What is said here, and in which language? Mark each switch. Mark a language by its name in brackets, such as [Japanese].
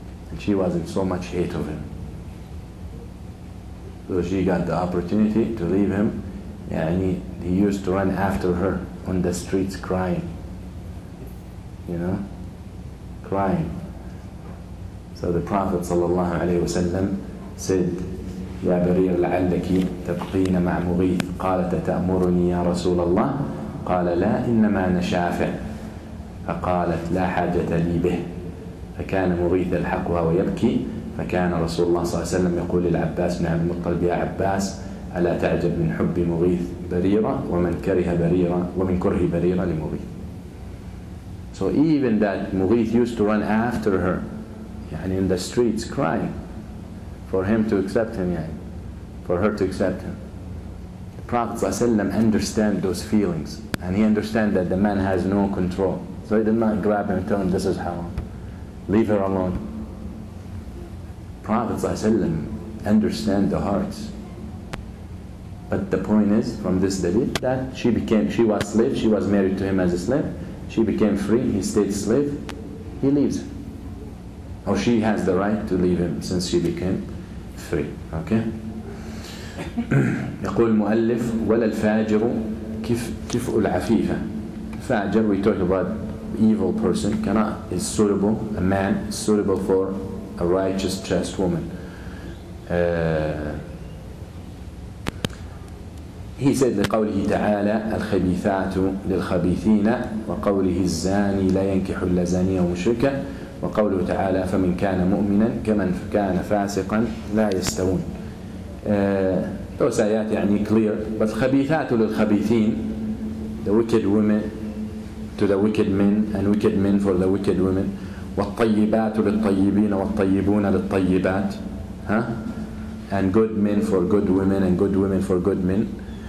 [English] And she was in so much hate of him. So she got the opportunity to leave him. And he used to run after her on the streets crying. You know? Crying. So the Prophet ﷺ said, [Arabic] يا برير لعلك تبقين مع مغيث. قالت تأمرني يا رسول الله؟ قال لا إنما نشافع. فقالت لا حاجة لي به. فكان مغيث يلحقها ويبكي. فكان رسول الله صلى الله عليه وسلم يقول للعباس بن عبد المطلب يا عباس ألا تعجب من حب مغيث بريرة ومن كره بريرة لمغيث. [English] So even that Mughith used to run after her, يعني in the streets crying for him to accept him, يعني, for her to accept him. The Prophet ﷺ understand those feelings, and he understand that the man has no control. So he did not grab him and tell him this is haram. Leave her alone. Prophet ﷺ understand the hearts. But the point is, from this dalil, that she was slave, she was married to him as a slave, she became free, he stayed slave, he leaves her. or she has the right to leave him since she became free. Okay. [Arabic] يقول المؤلف ولا الفاجر كفء العفيفة. [English] Fajr, we talk about evil person, is suitable, a man is suitable for a righteous, chaste woman. He said [Arabic] لقوله تعالى الخبيثات للخبيثين وقوله الزاني لا ينكح إلا زانية ومشركة وقوله تعالى فمن كان مؤمنا كمن كان فاسقا لا يستوون. [English] Those آيات يعني clear, but [Arabic] الخبيثات للخبيثين, [English] the wicked women to the wicked men and wicked men for the wicked women, [Arabic] والطيبات للطيبين والطيبون للطيبات, [English] and good men for good women and good women for good men.